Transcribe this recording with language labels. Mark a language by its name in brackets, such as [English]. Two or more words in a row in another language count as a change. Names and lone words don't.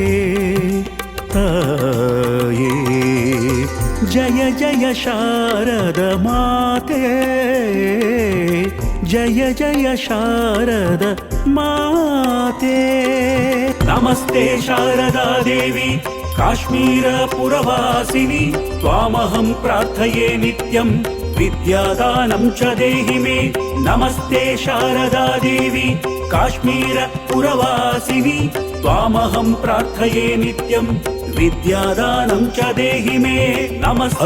[Kannada] ತಾಯೇ ಜಯ ಜಯ ಶಾರದ ಮಾತೆ ಜಯ ಜಯ ಶಾರದ [Sanskrit] ಮಾತೆ ನಮಸ್ತೆ ಶಾರದಾ ದೇವಿ काश्मीरपुरवासिनि त्वामहं प्रार्थये नित्यं विद्यादानं च देहि मे नमस्ते शारदा देवी काश्मीरपुरवासिनि त्वामहं प्रार्थये नित्यं विद्यादानं च देहि मे नमस्ते